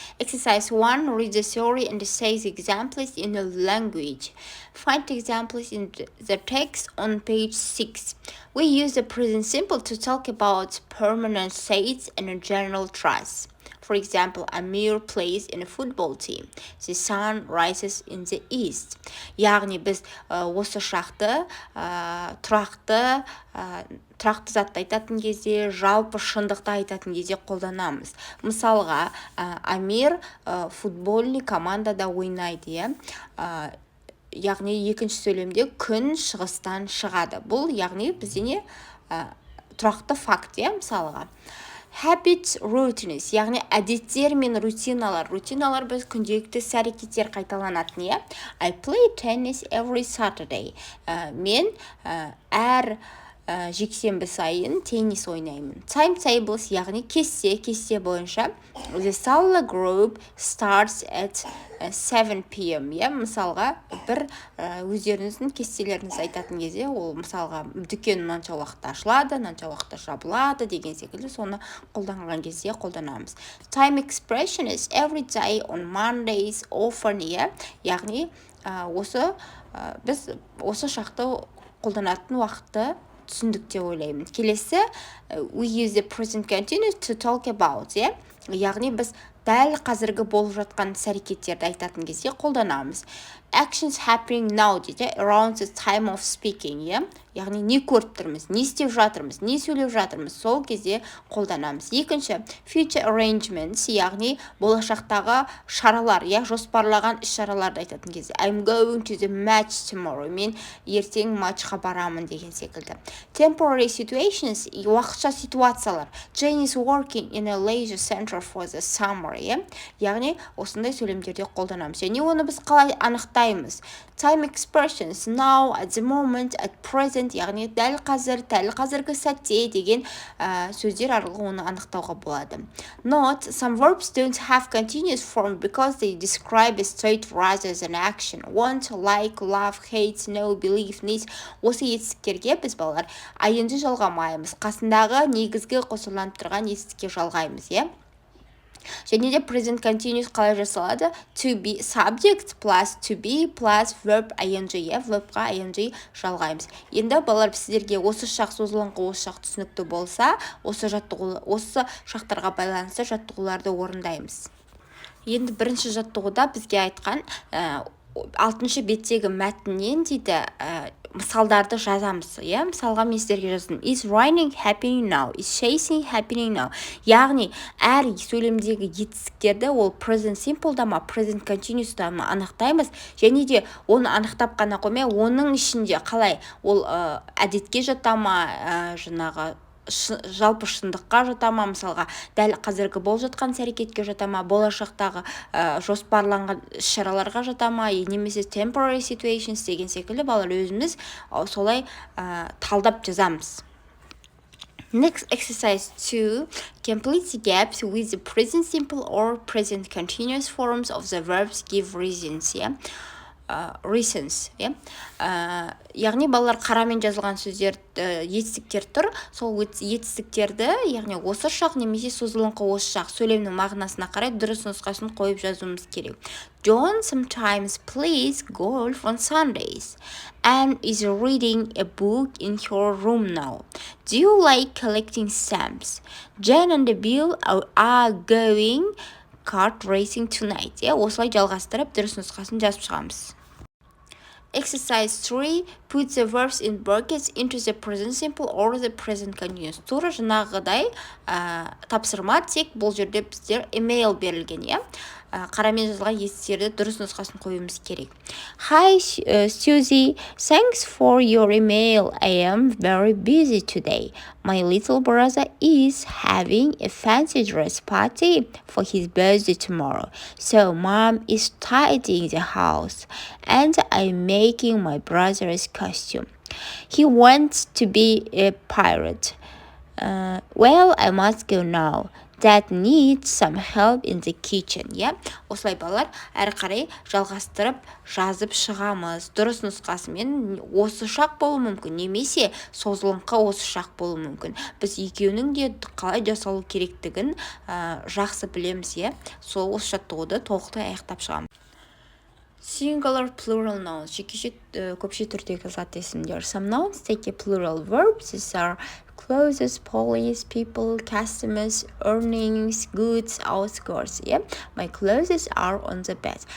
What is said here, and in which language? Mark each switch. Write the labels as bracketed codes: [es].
[en] Exercise 1, read the theory and say the examples in the language. Find examples in the text on page 6. We use the present simple to talk about permanent states and general truths. For example, Amir plays in a football team. The sun rises in the east. [kk] Яғни біз осы шақты тұрақты затты айтатын кезде, жалпы шындықты айтатын кезде қолданамыз. Мысалға, Амир футбольный командада ойнайды, яғни екінші сөйлемде күн шығыстан шығады. Бұл яғни бізде не тұрақты факт, мысалға. [en] Habits, routines, [kk] яғни әдеттер мен рутиналар. Рутиналар біз күнделікті іс-әрекеттер қайталанатын, [en] I play tennis every Saturday. [kk] Мен әр жексенбі сайын теннис ойнаймын. [en] Timetables, [kk] яғни кесте бойынша. [en] The Salla group starts at 7 p.m. [kk] Мысалға, бір өздеріңіздің кестелеріңіз айтатын кезде, ол мысалға дүкен мынанша уақытта ашылады, мынанша уақытта жабылады деген секілді, соны қолданған кезде қолданамыз. [en] Time expression is every day on Mondays often, [kk] яғни біз осы шақты қолданатын уақытты түсіндік деп ойлаймын. Келесі, [en] we use the present continuous to talk about, [kk] яғни біз дәл қазіргі болып жатқан іс-әрекеттерді айтатын кезде қолданамыз. [en] Actions happening now [kk] дейді, [en] around the time of speaking, [kk] яғни не көріп тұрмыз, не істеп жатырмыз, не сөйлеп жатырмыз, сол кезде қолданамыз. Екінші, [en] future arrangements, [kk] яғни болашақтағы шаралар, жоспарлаған іс-шараларды айтатын кезде. [en] I'm going to the match tomorrow, [kk] мен ертең матчқа барамын деген секілді. [en] Temporary situations, [kk] уақытша ситуациялар. [en] Jane is working in a leisure center for the summer, [kk] яғни осындай сөйлемдерде қолданамыз. Және оны біз қалай анықтаймыз? [en] Time expressions, now, at the moment, at present, [kk] яғни дәл қазіргі сәтте деген сөздер арқылы оны анықтауға болады. [en] Note, some verbs don't have continuous form because they describe a state rather than action. Want, like, love, hate, know, believe, need. [kk] Осы етістіктерге біз балалар ing жалғамаймыз. Қасындағы негізгі қосыланып тұрған етістікке жалғаймыз, Және де present continuous қалай жасалады? [en] To be subject plus to be plus verb ing, verbқа ing [kk] жалғаймыз. Енді балалар сіздерге осы шақ созылыңқы осы шақ түсінікті болса, осы шақтарға байланысты жаттығуларды орындаймыз. Енді бірінші жаттығуда бізге айтқан 6-шы беттегі мәтіннен дейді мысалдарды жазамыз, мысалға мен сіздерге жаздым. [en] Is raining happening now? Is chasing happening now? [kk] Яғни, әр сөйлемдегі етістіктерді ол present simple'да ма, present continuous'та ма анықтаймыз, және де оны анықтап қана қоймай, оның ішінде қалай ол әдетке жата ма, жалпы шындыққа жата ма, мысалға дәл қазіргі болып жатқан іс-әрекетке жата ма, болашақтағы жоспарланған іс-шараларға жата ма, немесе [en] temporary situations [kk] деген секілді балалар өзіміз солай талдап жазамыз. [en] Next, exercise 2. Complete the gaps with the present simple or present continuous forms of the verbs. Give reasons, reasons, [kk] яғни балалар қарамен жазылған сөздер, етістіктер тұр, сол етістіктерді, яғни осы шақ немесе созылыңқы осы шақ сөйлемнің мағынасына қарай дұрыс нұсқасын қойып жазуымыз керек. [en] John sometimes plays golf on Sundays and is reading a book in her room now. Do you like collecting stamps? Jen and Bill are going kart racing tonight. [kk] Осылай жалғастырып дұрыс нұсқасын жазып шығамыз. [en] Exercise 3. Put the verbs in brackets into the present simple or the present continuous. [kk] Тура жаңағыдай тапсырма, тек бұл жерде біздер email берілген, қарамен жазылған етістіктерді дұрыс нұсқасын қоюымыз керек. [en] Hi Susie, thanks for your email. I am very busy today. My little brother is having a fancy dress party for his birthday tomorrow. So mom is tidying the house and I'm making my brother's costume. He wants to be a pirate. Well, I must go now. that needs some help in the kitchen. [kk] Yeah, осылай балалар әрі қарай жалғастырып жазып шығамыз. Дұрыс нұсқасымен осы шақ болуы мүмкін, немесе созылыңқы осы шақ болуы мүмкін. Біз екеуінің де қалай жасалу керектігін жақсы білеміз. Сол осы жаттығуды толықтай аяқтап шығамыз. [en] Singular plural nouns, [kk] жекеше көпше түрдегі зат есімдер. [en] Some nouns take a plural verb. These are clothes, police, people, customers, earnings, goods, outskirts. My clothes are on the bed.